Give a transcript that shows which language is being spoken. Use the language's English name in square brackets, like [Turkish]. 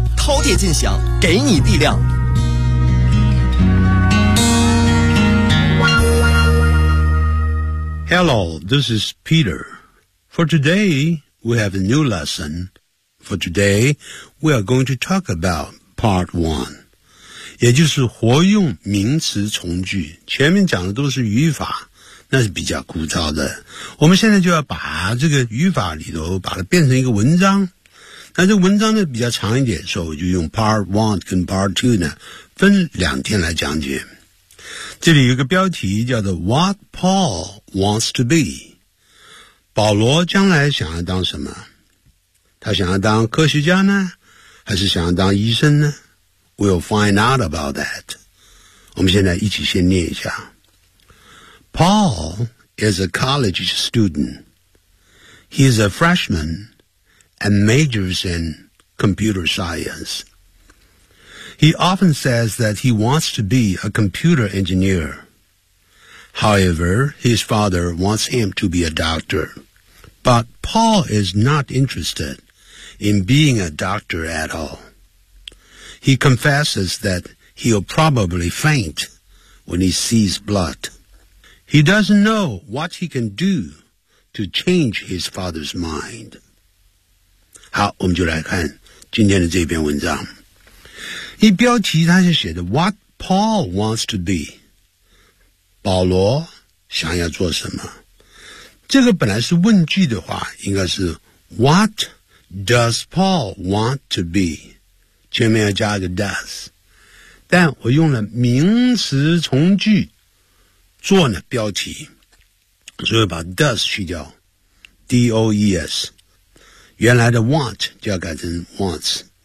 [Chinese] 饕餮尽享，给你力量。 [English] Hello, this is Peter. For today, we have a new lesson. For today, we are going to talk about part one. [Chinese] 也就是活用名词从句，前面讲的都是语法，那是比较枯燥的。我们现在就要把这个语法里头把它变成一个文章。那这个文章呢比较长一点，所以我就用 part one 跟 part two 呢分两天来讲解。这里有一个标题叫做 [English] What Paul Wants to Be， [Chinese] 保罗将来想要当什么？他想要当科学家呢，还是想要当医生呢？ [English] We'll find out about that。 [Chinese] 我们现在一起先念一下。 [English] Paul is a college student. He is a freshman and majors in computer scienceHe often says that he wants to be a computer engineer. However, his father wants him to be a doctor. But Paul is not interested in being a doctor at all. He confesses that he'll probably faint when he sees blood. He doesn't know what he can do to change his father's mind. [Chinese] 好，我们就来看今天的这篇文章。一标题他就写的 [English] What Paul wants to be， [Chinese] 保罗想要做什么。这个本来是问句的话，应该是 [English] What does Paul want to be， [Chinese] 前面要加一个 does， 但我用了名词从句做呢标题，所以把 does 去掉， D-O-E-S， 原来的 want 就要改成 wants，